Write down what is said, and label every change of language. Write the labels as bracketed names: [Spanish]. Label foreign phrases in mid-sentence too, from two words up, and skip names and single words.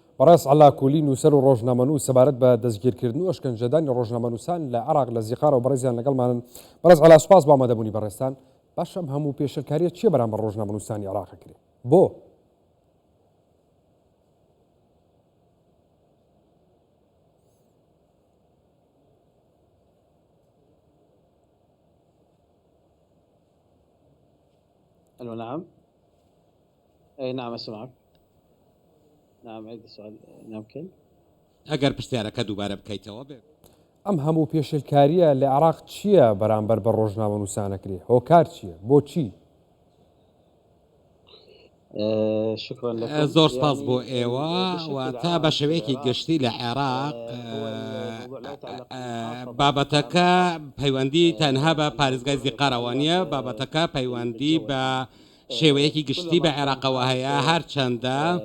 [Central Kurdish] بەڕێز عەلاکولی نووسەر و ڕۆژنامەنووس سەبارەت بە دەستگیرکردن و ئەشکەنجەدانی ڕۆژنامەنووسان لە عێراق لە زیقار و بەڕێزیان لەگەڵمانن. بەڕێز عەلا سوپاس بۆ ئامادەبوونی بەڕێستان. باشەم هەموو پێشەلکاریە چییە بەرامبەر ڕۆژنامەنووسانی عێراق کرێ؟ بۆ؟ [Arabic] الو نعم. اي نعم اسمعك. نعم عيد السؤال. نعم كل [Central Kurdish] ئەگەر پرسیارەکە دووبارە بکەیتەوە بێ. ئەم هەموو پێشەلکاریە لە عێراق چییە بەرامبەر بە ڕۆژنامەنووسانەکرێ؟ هۆکار چییە؟ بۆچی؟ [Arabic] شكرا لكم. [Central Kurdish] زۆر سپاس بۆ ئێوە واتە بە شێوەیەکی گشتی لە عێراق بابەتەکە پەیوەندی تەنها بە پارێزگای زیقارەوە نیە، بابەتەکە پەیوەندی بە شێوەیەکی گشتی بە عێراقەوە هەیە، هەرچەندە